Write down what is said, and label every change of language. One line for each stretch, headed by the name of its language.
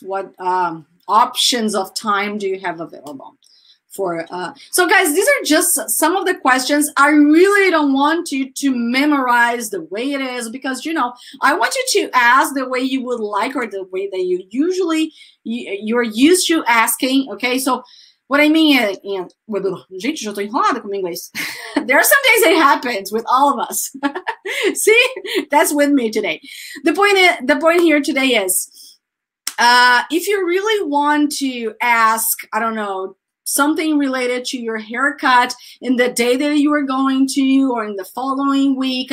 English: What options of time do you have available? So guys, these are just some of the questions. I really don't want you to memorize the way it is, because, you know, I want you to ask the way you would like, or the way that you usually, you're used to asking, okay? So what I mean is,
Portuguese: gente, já tô enrolada com inglês.
English: There are some days it happens with all of us. See, that's with me today. The point here today is, if you really want to ask, I don't know, something related to your haircut in the day that you are going to, or in the following week.